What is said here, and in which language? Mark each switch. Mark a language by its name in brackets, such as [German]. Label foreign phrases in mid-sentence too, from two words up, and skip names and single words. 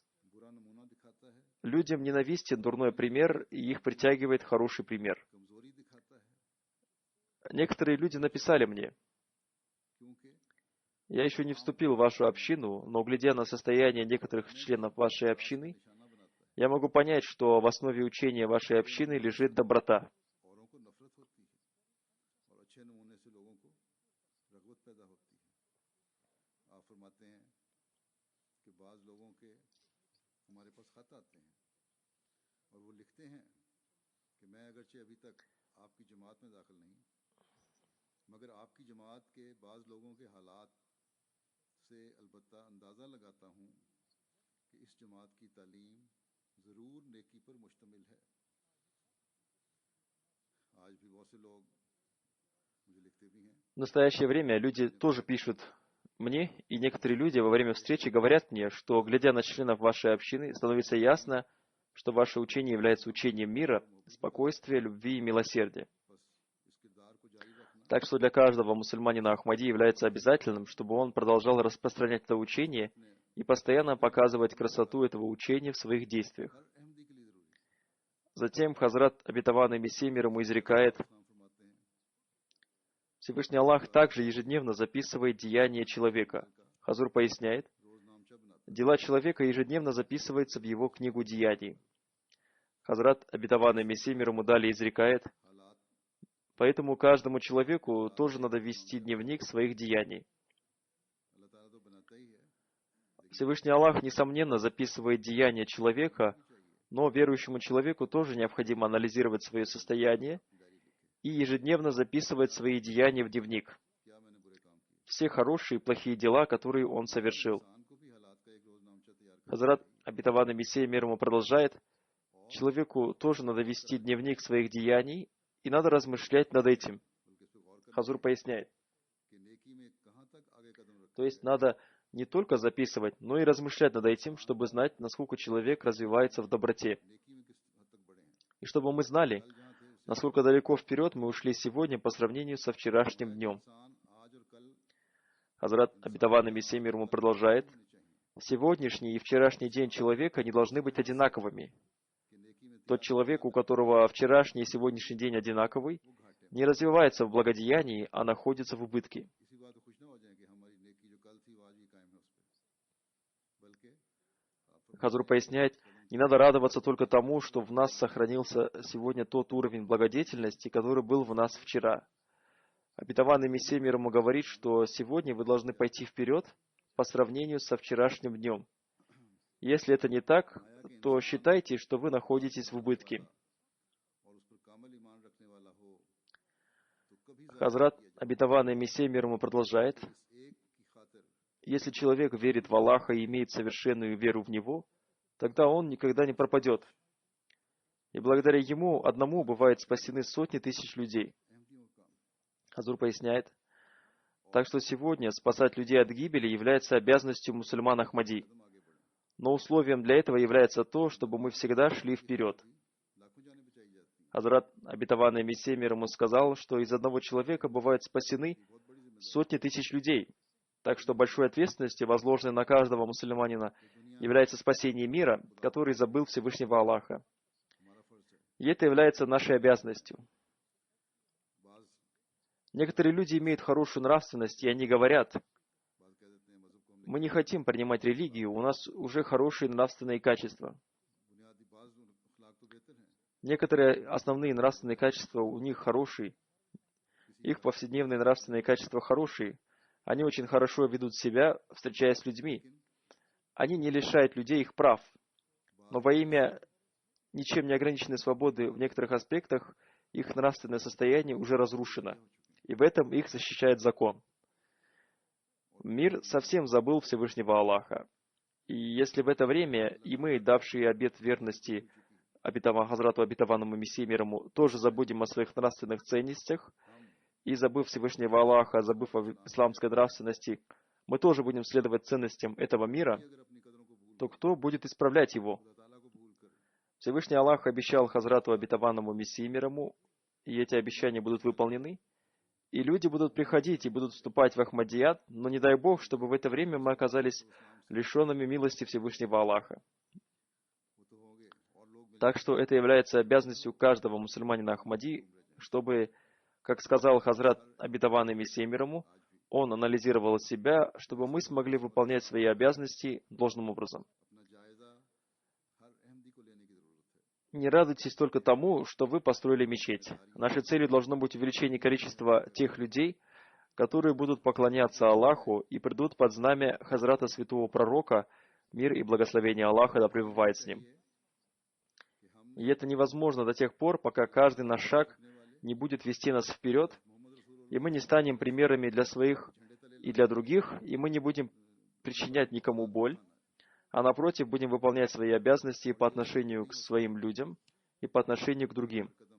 [Russian] Людям ненавистен дурной пример, и их притягивает хороший пример. Некоторые люди написали мне, я еще не вступил в вашу общину, но, глядя на состояние некоторых членов вашей общины, я могу понять, что в основе учения вашей общины лежит доброта. [Urdu] اوروں کو نفرت ہوتی ہے اور اچھے نمونے سے لوگوں کو رغبت پیدا ہوتی ہے. آپ فرماتے ہیں کہ بعض لوگوں کے ہمارے پاس خط آتے ہیں اور وہ لکھتے ہیں کہ میں اگرچہ ابھی تک آپ کی جماعت میں داخل نہیں، مگر آپ کی جماعت کے بعض لوگوں کے حالات سے البتہ اندازہ لگاتا ہوں کہ اس جماعت کی تعلیم ضرور نیکی پر مشتمل ہے. آج بھی بہت سے لوگ مجھے لکھتے بھی ہیں [Russian] В настоящее время люди тоже пишут мне, и некоторые люди во время встречи говорят мне, что, глядя на членов вашей общины, становится ясно, что ваше учение является учением мира, спокойствия, любви и милосердия. [Urdu] بس اس کردار کو جاری رکھنا [Russian] Так что для каждого мусульманина Ахмади является обязательным, чтобы он продолжал распространять это учение и постоянно показывать красоту этого учения в своих действиях. [Urdu] ہر احمدی کے لیے ضروری ہے. [Russian] Затем Хазрат обетованный Мессия мир ему изрекает: [Urdu] اسلام فرماتے ہیں [Russian] Всевышний Аллах также ежедневно записывает деяния человека. Хазур поясняет: [Urdu] روز نامچہ بناتے [Russian] дела человека ежедневно записываются в его книгу деяний. Хазрат обетованный Мессия мир ему далее изрекает: हालात поэтому каждому человеку тоже надо вести дневник своих деяний. [Urdu] اللہ تعالیٰ تو بناتا ہی ہے, [Russian] Всевышний Аллах, несомненно, записывает деяния человека, но верующему человеку тоже необходимо анализировать свое состояние [Urdu] ڈائری لکھے [Russian] и ежедневно записывать свои деяния в дневник. [Urdu] کیا میں نے برے کام کیے. [Russian] Все хорошие и плохие дела, которые он совершил. [Urdu] انسان کو بھی حالات کا ایک روز نامچہ تیار کرنا [Russian] Хазрат обетованный Мессия мир ему продолжает: человеку тоже надо вести дневник своих деяний и надо размышлять над этим. [Urdu] بلکہ اس پر غور کرنا [Russian] Хазур поясняет: [Urdu] کہ نیکی میں کہاں تک آگے قدم رکھنا [Russian] то есть надо не только записывать, но и размышлять над этим, чтобы знать, насколько человек развивается в доброте. [Urdu] نیکی میں کس حد تک بڑھے ہیں. [Russian] И чтобы мы знали, [Urdu] کل جہاں تھے اس سے [Russian] насколько далеко вперед мы ушли сегодня по сравнению со вчерашним днем. [Urdu] انسان آج اور کل [Russian] Хазрат обетованный Мессия мир ему продолжает: [Urdu] ہونے چاہئیں [Russian] сегодняшний и вчерашний день человека не должны быть одинаковыми. [Urdu] کہ نیکی میں [Russian] Тот человек, у которого вчерашний и сегодняшний день одинаковый, [Urdu] وہ گھاٹے [Russian] не развивается в благодеянии, а находится в убытке. [Urdu] اسی بات کو خوش نہ ہو جائے کہ ہماری نیکی جو کل تھی وہ آج بھی قائم ہے اس پر، بلکہ آپ [Russian] Хазур поясняет: не надо радоваться только тому, что в нас сохранился сегодня тот уровень благодетельности, который был в нас вчера. Обетованный Мессия мир ему говорит, что сегодня вы должны пойти вперед по сравнению со вчерашним днем. Если это не так, то считайте, что вы находитесь в убытке. [Urdu] اور اس پر کامل ایمان رکھنے والا ہو تو کبھی ظاہر [Russian] Хазрат обетованный Мессия мир ему продолжает: [Urdu] اس ایک کی خاطر [Russian] если человек верит в Аллаха и имеет совершенную веру в Него, тогда он никогда не пропадет. И благодаря ему одному бывают спасены сотни тысяч людей. [Urdu] احمدیوں کا کام [Russian] Хазур поясняет: так что сегодня спасать людей от гибели является обязанностью мусульман Ахмади. [Urdu] قدم آگے بڑھے [Russian] Но условием для этого является то, чтобы мы всегда шли вперед. [Urdu] لاکھوں جانیں بچائی جاتی ہیں. [Russian] Хазрат обетованный Мессия мир ему сказал, что из одного человека бывают спасены [Urdu] بہت بڑی ذمہ داری [Russian] сотни тысяч людей. Так что большой ответственностью, возложенной на каждого мусульманина, दुनिया является спасение мира, который забыл Всевышнего Аллаха. [Urdu] ہمارا فرض ہے. [Russian] И это является нашей обязанностью. बाज Некоторые люди имеют хорошую нравственность, и они говорят: [Urdu] بعض کہہ دیتے ہیں مذہب کو ہم نے [Russian] мы не хотим принимать религию, у нас уже хорошие нравственные качества. [Urdu] بنیادی بعض اخلاق تو بہتر ہیں. [Russian] Некоторые основные нравственные качества у них хорошие. Их повседневные нравственные качества хорошие. Они очень хорошо ведут себя, встречаясь с людьми. Они не лишают людей их прав. Но во имя ничем не ограниченной свободы в некоторых аспектах их нравственное состояние уже разрушено. И в этом их защищает закон. Мир совсем забыл Всевышнего Аллаха. И если в это время и мы, давшие обет верности Хазрату обетованному Мессии мир ему, тоже забудем о своих нравственных ценностях, и забыв Всевышнего Аллаха, забыв о исламской нравственности, мы тоже будем следовать ценностям этого мира, [Urdu] اگر اپنی قدروں کو بھول [Russian] то кто будет исправлять его? [Urdu] خدا تعالیٰ کو بھول کر [Russian] Всевышний Аллах обещал Хазрату обетованному Мессии мир ему, и эти обещания будут выполнены, и люди будут приходить и будут вступать в Ахмадият, но не дай Бог, чтобы в это время мы оказались лишенными милости Всевышнего Аллаха. [Urdu] وہ تو ہوں گے اور لوگ مل [Russian] Так что это является обязанностью каждого мусульманина Ахмади, чтобы, как сказал Хазрат обетованный Мессия мир ему, он анализировал себя, чтобы мы смогли выполнять свои обязанности должным образом. [Urdu] اپنا جائزہ ہر احمدی کو لینا [Russian] Не радуйтесь только тому, что вы построили мечеть. Нашей целью должно быть увеличение количества тех людей, которые будут поклоняться Аллаху и придут под знамя Хазрата Святого Пророка, мир и благословение Аллаха да пребывает с ним. И это невозможно до тех пор, пока каждый наш шаг не будет вести нас вперед, и мы не станем примерами для своих и для других, и мы не будем причинять никому боль, а напротив, будем выполнять свои обязанности по отношению к своим людям и по отношению к другим.